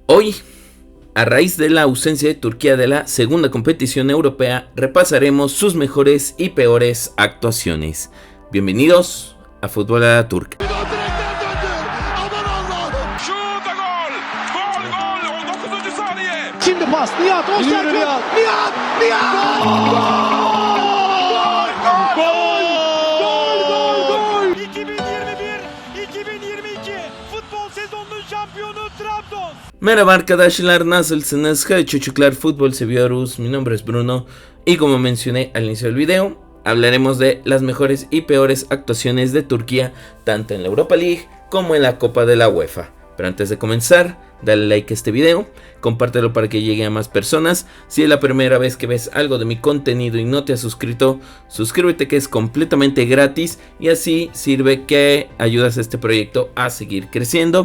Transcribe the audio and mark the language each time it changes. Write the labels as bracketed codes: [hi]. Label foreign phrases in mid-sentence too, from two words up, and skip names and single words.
[es] Hoy, a raíz de la ausencia de Turquía de la segunda competición europea, repasaremos sus mejores y peores actuaciones. Bienvenidos a Fútbol a la Turca. [tr] Şimdi pas Nihat Öztürk. Nihat. Gol. 2021-2022 futbol sezonunun şampiyonu Trabzon. Merhaba arkadaşlar, nasılsınız? Hadi çocuklar, fútbol seviyoruz. [es] Mi nombre es Bruno y como mencioné al inicio del video, hablaremos de las mejores y peores actuaciones de Turquía, tanto en la Europa League como en la Copa de la UEFA. Pero antes de comenzar, dale like a este video, compártelo para que llegue a más personas. Si es la primera vez que ves algo de mi contenido y no te has suscrito, suscríbete, que es completamente gratis y así sirve que ayudas a este proyecto a seguir creciendo.